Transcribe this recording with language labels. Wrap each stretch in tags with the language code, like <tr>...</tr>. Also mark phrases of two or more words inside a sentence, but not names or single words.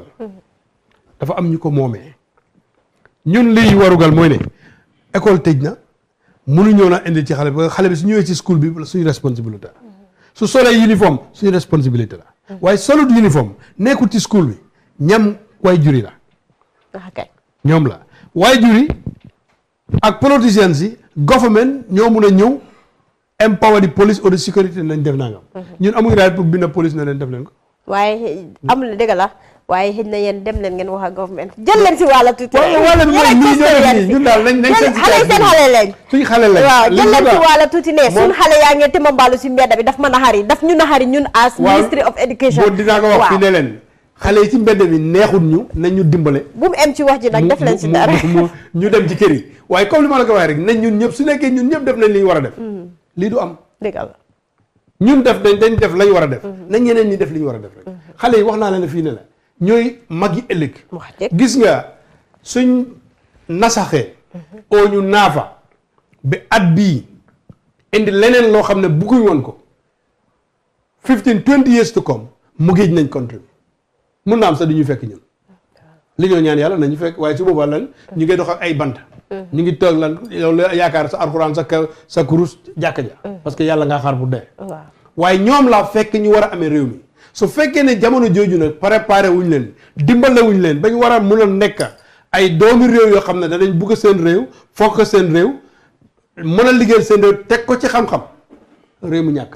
<wo>dafa am ñu ko moomee ñun lii warugal mooy ne école tëj na mënuñoo na indi ci xale bi xale bi su ñëwee ci school bi suñu responsabilité su solee uniforme suñu responsabilité la waaye solut uniforme nekkul ci school bi ñam way juri la ñoom la way juri ak politiciens yi government ñoo mun a ñëw empower di</wo> <fr>police ou de sécurité</fr> <wo>nañ def nangam ñun amuñu raay pour</wo> <en>bind police</en> <wo>na leen def leen ko waaye amul dëgg la waaye xëy na yéen dem leen ngeen wax ak government jël leen si wàlla tuuti wàlla bi mooy nii ñoo def nii ñun daal nañ xale yi seen xale lañ suñ xale lañ waaw jël leen si wàlla tuuti ne suñ xale yaa ngi timambaalu si mbedda bi daf ma naxari daf ñu naxari ñun</wo> <en>as ministry of education</en> <wo>boo dinaa ko wax fii ne leen xale yi ci mbedd bi neexut ñu nañ ñu dimbale bu mu em ci wax ji nag def leen si dara ñu dem ci kër yi waaye comme li ma la ko waxee rek nañ ñun ñëpp su nekkee ñun ñëpp def nañ li ñu war a def lii du am dëgg la ñun def dañ def lañ war a def nañ ñeneen ñi def li ñu war a def rek xale yi wax naa leen fii ne la ñooy mag yi ëllëg gis nga suñ nasaxee oo ñu naafa ba at bii indi leneen loo xam ne bugguñ woon ko 15-20</wo> <en>years to come</en> <wo>mu géej nañ contribuer mun naa am sax du ñu fekk ñun li ñoo ñaan yàlla nañu fekk waaye su boobaa lan ñu ngi dox ak ay bant ñu ngi toog lan yow la yaakaar sa alxuraan sa kurus jàkka ja</wo> <fr>parce que</fr> <wo>yàlla ngaa xaar bu dee waaye ñoom laa fekk ñu war a amee réew mi su fekkee ne jamono jooju nag préparé wuñ leen dimbale wuñ leen ba ñu war a mun a nekk ay doomi réew yoo xam ne danañ bugg seen réew fokk seen réew mën a liggéeyal seen réew teg ko ci xam-xam réew mu ñàkk na</wo>